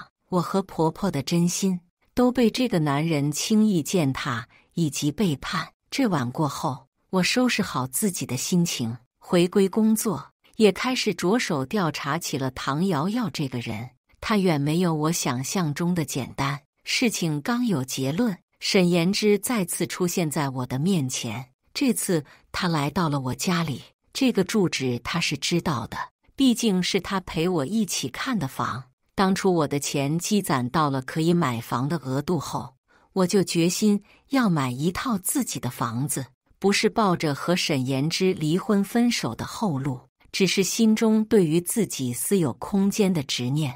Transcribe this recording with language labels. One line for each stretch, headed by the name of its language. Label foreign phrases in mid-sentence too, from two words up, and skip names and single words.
Chinese: 我和婆婆的真心都被這個男人輕易踐踏以及背叛。這晚過後，我收拾好自己的心情，回歸工作，也開始着手調查起了唐瑤瑤這個人。她遠沒有我想象中的簡單。事情剛有結論，沈言之再次出現在我的面前。這次他來到了我家裡，這個住址他是知道的，畢竟是他陪我一起看的房。當初我的錢積攢到了可以買房的額度後，我就決心要買一套自己的房子，不是抱着和沈言之離婚分手的後路，只是心中對於自己私有空間的執念。